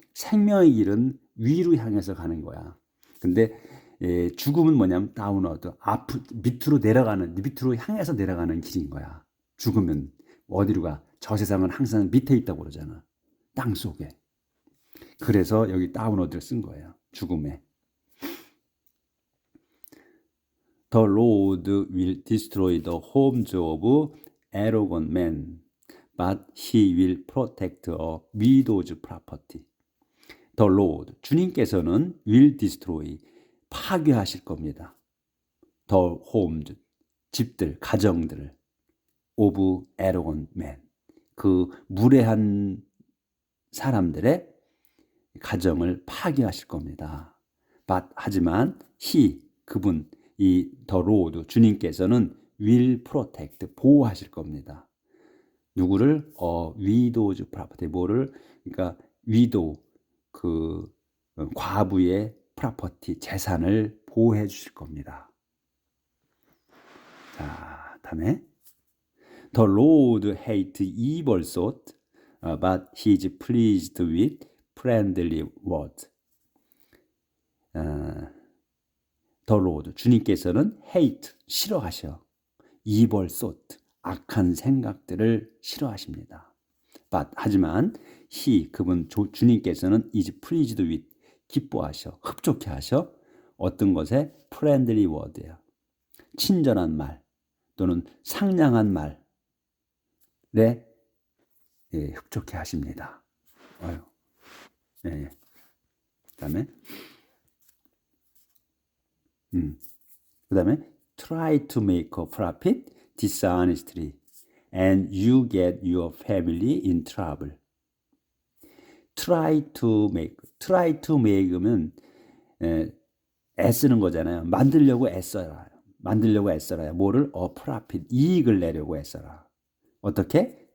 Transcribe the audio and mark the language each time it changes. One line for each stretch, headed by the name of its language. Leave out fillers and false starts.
Korean: 생명의 길은 위로 향해서 가는 거야. 근데 죽음은 뭐냐면 다운워드, 밑으로 내려가는, 밑으로 향해서 내려가는 길인 거야. 죽으면 어디로 가? 저 세상은 항상 밑에 있다고 그러잖아. 땅 속에. 그래서 여기 다운워드를 쓴 거예요. 죽음에.
English: The Lord will destroy the homes of arrogant men, but he will protect a widow's property. The Lord,
Korean: 주님께서는
English: will destroy,
Korean: 파괴하실 겁니다.
English: The homes,
Korean: 집들, 가정들,
English: of arrogant men,
Korean: 그 무례한 사람들의 가정을 파괴하실 겁니다. But, 하지만 he, 그분, 이 the Lord, 주님께서는
English: will protect,
Korean: 보호하실 겁니다. 누구를?
English: widow's property,
Korean: 뭐를? 그러니까 widow, 그 과부의 property, 재산을 보호해 주실 겁니다. 자, 다음에
English: The Lord hates evil thought, but he is pleased with friendly words.
Korean: The Lord, 주님께서는 hate, 싫어하셔.
English: evil thought,
Korean: 악한 생각들을 싫어하십니다. But, 하지만 he, 그분 주님께서는
English: is pleased with,
Korean: 기뻐하셔, 흡족해 하셔. 어떤 것에?
English: friendly word
Korean: 야. 친절한 말 또는 상냥한 말에 흡족해 하십니다. 그다음에 그다음에
English: try to make a profit dishonestly and you get your family in trouble. try to make
Korean: 면 애쓰는 거잖아요. 만들려고 애써라. 뭐를? profit, 이익을 내려고 애써라. 어떻게?